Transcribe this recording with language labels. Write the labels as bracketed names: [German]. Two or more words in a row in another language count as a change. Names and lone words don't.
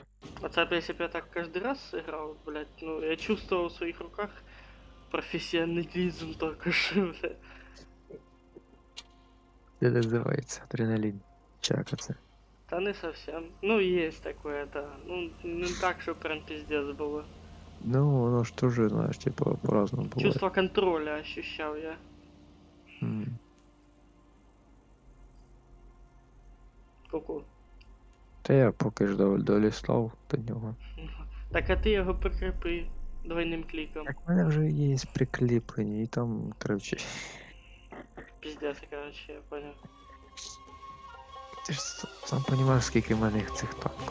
[Russian] А если бы я так каждый раз сыграл, блядь, ну, я чувствовал в своих руках профессионализм только что, блядь. Это называется адреналин. Чакаться. Да не совсем. Ну, есть такое, да. Ну, не так, что прям пиздец было. Ну, оно ж тоже, знаешь, типа по-разному бывает. Чувство контроля ощущал я. М. Ку-ку. [Ukrainian] Та я поки ж долістав до нього. Так, а ти його прикріпи двойним кліком. Так в мене вже є прикріплені, і там, коротше, [Russian] Пиздец, короче, я понял. [Ukrainian] ти ж сам розумієш, скільки в мене цих танків.